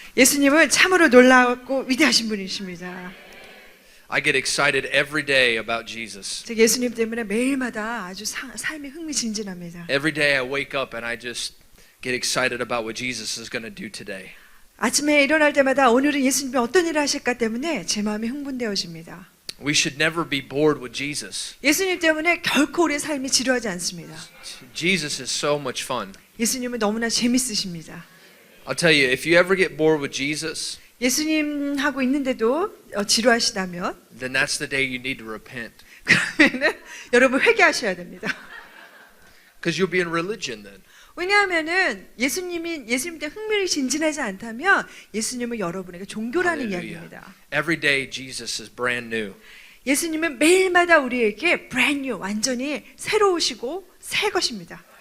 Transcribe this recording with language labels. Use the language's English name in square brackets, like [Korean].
[Korean] 예수님은 참으로 놀랍고 위대하신 분이십니다. [English] I get excited every day about Jesus. [Korean] 제가 예수님 때문에 매일마다 아주 삶이 흥미진진합니다. [English] Every day I wake up and I just get excited about what Jesus is going to do today. [Korean] 아침에 일어날 때마다 오늘은 예수님이 어떤 일을 하실까 때문에 제 마음이 흥분되어집니다. [English] We should never be bored with Jesus. [Korean] 예수님 때문에 결코 우리의 삶이 지루하지 않습니다. [English] Jesus is so much fun. [Korean] 예수님은 너무나 재밌으십니다. [English] I'll tell you, if you ever get bored with Jesus, [Korean] 예수님 하고 있는데도 지루하시다면 [English] then that's the day you need to repent. [Korean] 그러면은 여러분 회개하셔야 됩니다. [English] Because you'll be in religion then. [Korean] 왜냐하면은 예수님 때 흥미를 진진하지 않다면 예수님은 여러분에게 종교라는 [English] Hallelujah. [Korean] 이야기입니다. [English] Every day Jesus is brand new. [Korean] 예수님은 매일마다 우리에게 [English] brand new, [Korean] 완전히 새로우시고 새 것입니다.